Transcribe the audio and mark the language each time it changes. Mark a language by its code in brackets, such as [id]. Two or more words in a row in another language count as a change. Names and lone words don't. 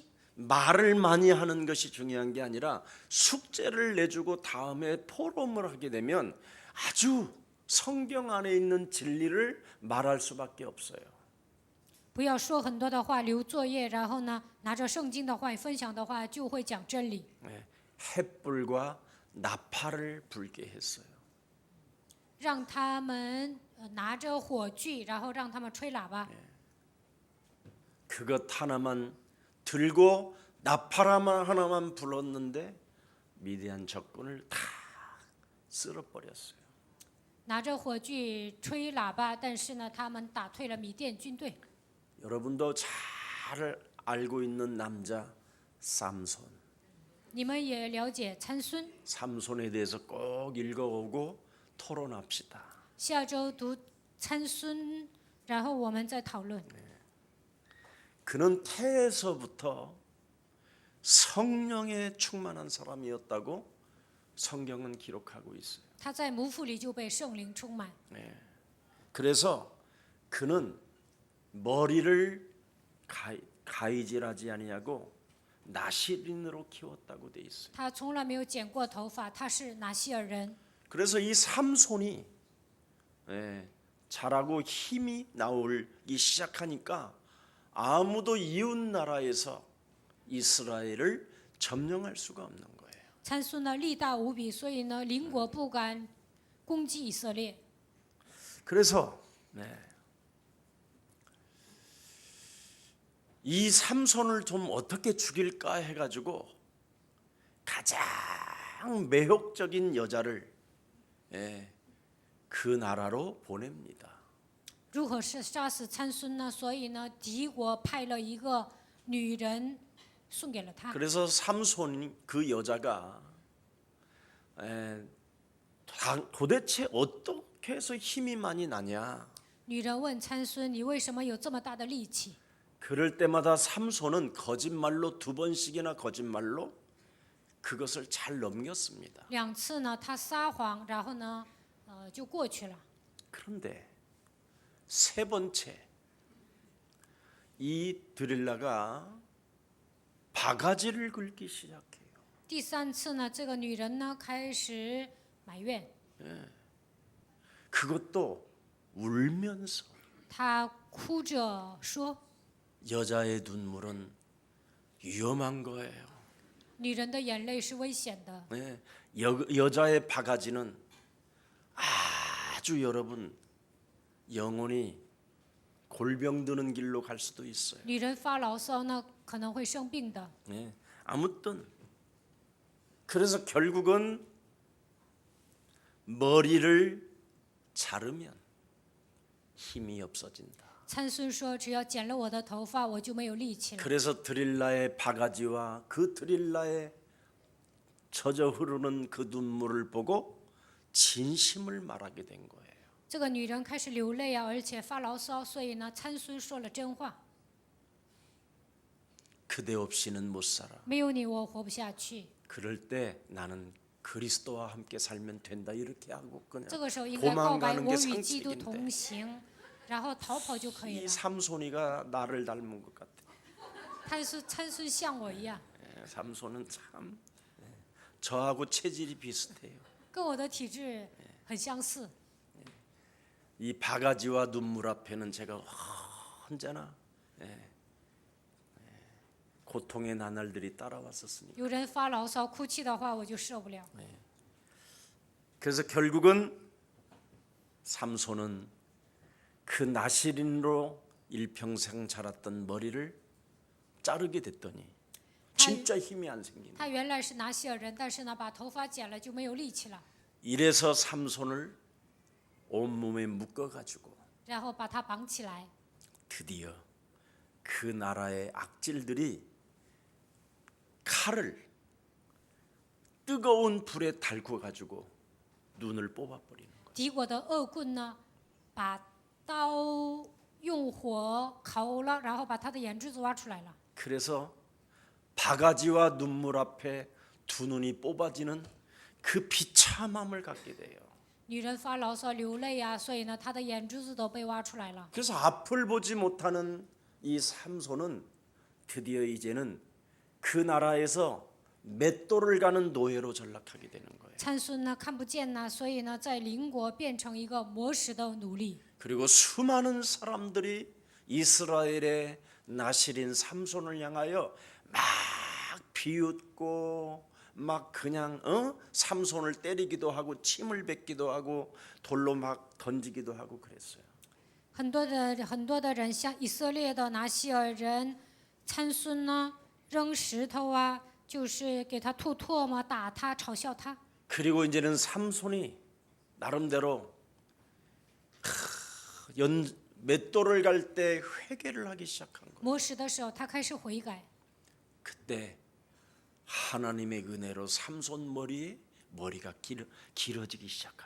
[ko] 말을 많이 하는 것이 중요한 게 아니라 숙제를 내주고 다음에 포럼을 하게 되면 아주 성경 안에 있는 진리를 말할 수밖에 없어요. [zh] 不要说很多的话，留作业，然后呢，拿着圣经的话分享的话，就会讲真理。 [ko] 햇불과 나팔을 불게 했어요. [zh] 让他们拿着火炬，然后让他们吹喇叭。 [ko] 그것 하나만 들고 나팔 하나만 불었는데 미디안 적군을 다 쓸어버렸어요. [zh] 拿着火炬吹喇叭，但是呢，他们打退了米甸军队。 [ko] 여러분도 잘 알고 있는 남자 삼손. [zh] 你们也了解参孙， [ko] 삼손에 대해서 꼭 읽어오고 토론합시다. [zh] 下周读参孙，然后我们再讨论。 [ko] 그는 태에서부터 성령에 충만한 사람이었다고 성경은 기록하고 있어요. [zh] 他在母腹里就被圣灵充满， [ko] 그래서 그는 머리를 가이질하지 아니하고 나시린으로 키웠다고 돼 있어요. [zh] 他从来没有剪过头发，他是拿西尔人。 [ko] 그래서 이 삼손이 자라고 힘이 나오기 시작하니까 아무도 이웃 나라에서 이스라엘을 점령할 수가 없는 거예요. [zh] 参孙呢力大无比，所以呢邻国不敢攻击以色列。 [ko] 그래서 이 삼손을 좀 어떻게 죽일까 해가지고 가장 매혹적인 여자를 그 나라로 보냅니다. [zh] 如何是杀死参孙呢？所以呢，敌国派了一个女人送给了他。 [ko] 그래서 삼손이 그 여자가 도대체 어떻게 해서 힘이 많이 나냐? [zh] 女人问参孙：“你为什么有这么大的力气？” [ko] 그럴 때마다 삼손은 거짓말로 2번씩이나 거짓말로 그것을 잘 넘겼습니다. [zh] 2 次呢，他撒谎，然后呢，就过去了。 [ko] 그런데 3번째 이 드릴라가 바가지를 긁기 시작해요. [zh] 第3次呢，这个女人呢开始埋怨， [ko] 그것도 울면서 [zh] 她哭着说 [ko] 여자의 눈물은 위험한 거예요. [zh] 女人的眼泪是危险的。 [ko] 여자의 바가지는 아주 여러분 영혼이 골병 드는 길로 갈 수도 있어요. [zh] 女人发牢骚呢，可能会生病的。 [ko] 아무튼 그래서 결국은 머리를 자르면 힘이 없어진다. [zh] 参孙说：“只要剪了我的头发，我就没有力气了。” [ko] 그래서 드릴라의 바가지와 그 드릴라의 젖어 흐르는 그 눈물을 보고 진심을 말하게 된 거예요. [zh] 这个女人开始流泪啊，而且发牢骚，所以呢，参孙说了真话： [ko] 그대 없이는 못 살아. [zh] 没有你，我活不下去。 [ko] 그럴 때 나는 그리스도와 함께 살면 된다 이렇게 하고 그냥 [zh] 这个时候应该告白 [ko] 도망가는 [zh] 我 [ko] 게 [zh] 与基督同 [ko] 상책인데 [zh] 行，然后逃跑就可以 [ko] 이 [zh] 了。 [ko] 삼손이가 나를 닮은 것 같아. [zh] 参孙像我一样， [ko] 삼손은 참 저하고 체질이 비슷해요. [zh] 跟我的体质很相似。 [ko] 이 바가지와 눈물 앞에는 제가 언제나 고통의 나날들이 따라왔었으니까. [zh] 有人发牢骚、哭泣的话，我就受不了。 [ko] 그래서 결국은 삼손은 그 나시린으로 일평생 자랐던 머리를 자르게 됐더니 진짜 힘이 안 생긴다. [zh] 他原来是拿西尔人，但是呢，把头发剪了就没有力气了， [ko] 이래서 삼손을 온몸에 묶어가지고 [zh] 然后把他绑起来。 [ko] 드디어 그 나라의 악질들이 칼을 뜨거운 불에 달궈가지고 눈을 뽑아버리는 거예요. [zh] 敌国的恶棍呢，把刀用火烤了，然后把他的眼珠子挖出来了。 [ko] 그래서 바가지와 눈물 앞에 두 눈이 뽑아지는 그 비참함을 갖게 돼요. [zh] 女人发牢骚流泪啊，所以呢，她的眼珠子都被挖出来了。 [ko] 그래서 앞을 보지 못하는 이 삼손은 드디어 이제는 그 나라에서 맷돌을 가는 노예로 전락하게 되는 거예요. [zh] 参孙呢看不见呐，所以呢，在邻国变成一个磨石的奴隶。 [ko] 그리고 수많은 사람들이 이스라엘의 나실인 삼손을 향하여 막 비웃고 막 그냥 삼손을 때리기도 하고 침을 뱉기도 하고 돌로 막 던지기도 하고 그랬어요. [zh] 很多的人像以色列的拿西尔人参孙呢，扔石头啊，就是给他吐唾沫、打他、嘲笑他。 [ko] 그리고 이제는 삼손이 나름대로 맷돌을 갈 때 회개를 하기 시작한 거예요. [zh] 磨石的时候，他开始悔改。 [ko] 그때 하나님의 은혜로 삼손 머리가 길어지기 시작하는